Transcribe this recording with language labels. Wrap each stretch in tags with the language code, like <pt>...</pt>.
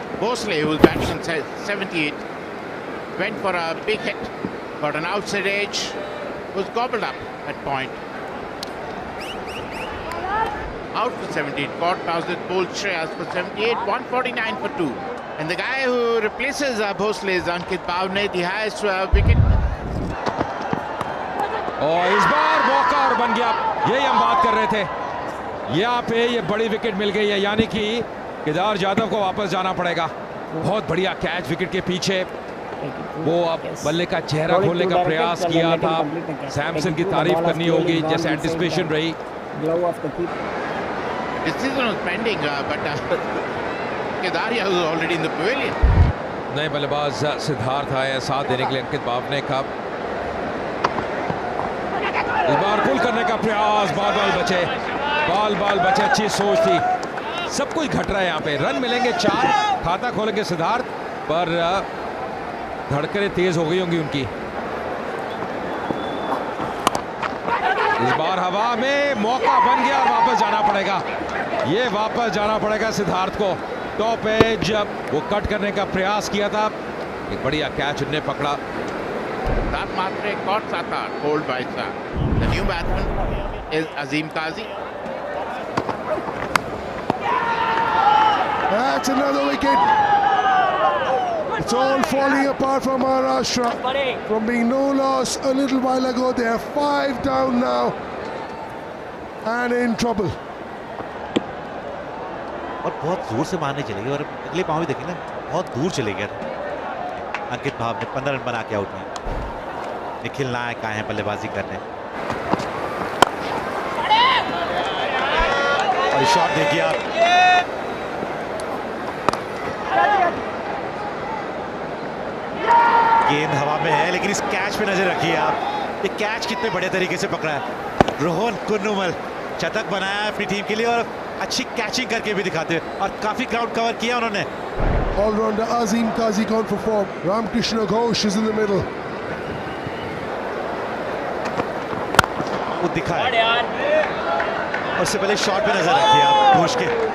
<en>Bosley, who's batting on 78, went for a big hit, got an outside edge, was gobbled up at point. Out for 78, caught Bowser, bowled Shreyas for 78, 149 for 2. And the guy who replaces Bosley is Ankit Bhavne, the highest wicket.</en> <hi>और इस बार मौका और बन गया, यही हम बात कर रहे थे। यहाँ पे ये बड़ी विकेट मिल गई है, यानी कि केदार जाधव को वापस जाना पड़ेगा। बहुत बढ़िया कैच विकेट के पीछे, वो अब बल्ले का चेहरा खोलने का प्रयास किया था। सैमसन की तारीफ करनी होगी, जैसे एंटिसिपेशन रही।</hi> <en>Decision was pending, but Kedaria was already in the pavilion.</en> <hi>नए बल्लेबाज सिद्धार्थ आए साथ देने के लिए अंकित बावने का। इस बार पुल करने का प्रयास, बाल बाल बचे, अच्छी सोच थी। सब कुछ घट रहा है यहाँ पे। रन मिलेंगे 4, खाता खोलेंगे सिद्धार्थ, पर धड़कनें तेज हो गई होंगी उनकी। इस बार हवा में मौका बन गया और वापस जाना पड़ेगा। ये वापस जाना पड़ेगा सिद्धार्थ को। टॉप एज वो कट करने का प्रयास किया था, एक बढ़िया कैच उन्होंने पकड़ा।</hi> <en>That Matre caught Sata, bowled by Shah. The new batsman is Azim Qazi. That's another wicket. It's all falling apart for Maharashtra. From being no loss a little while ago, they are 5 down now and in trouble.</en> <hi>और बहुत जोर से मारने चले गए और अगले पाँव भी देखें ना, बहुत दूर चले गए। अंकित भाव ने 15 रन बना के आउट हुए। निखिल नायक आए हैं बल्लेबाजी करने और शॉट देखिए आप। गेंद हवा में है, लेकिन इस कैच पे नजर रखिए आप। ये कैच कितने बढ़िया तरीके से पकड़ा है। रोहन कुन्नुमल शतक बनाया है अपनी टीम के लिए और अच्छी कैचिंग करके भी दिखाते हैं और काफी ग्राउंड कवर किया उन्होंने।</hi> <en>All-rounder Azim Qazi gone for form. Ramkrishna Ghosh is in the middle.</en> <hi>वो दिखा है और उससे पहले शॉट पे नजर रखिए आप घोष के।</hi>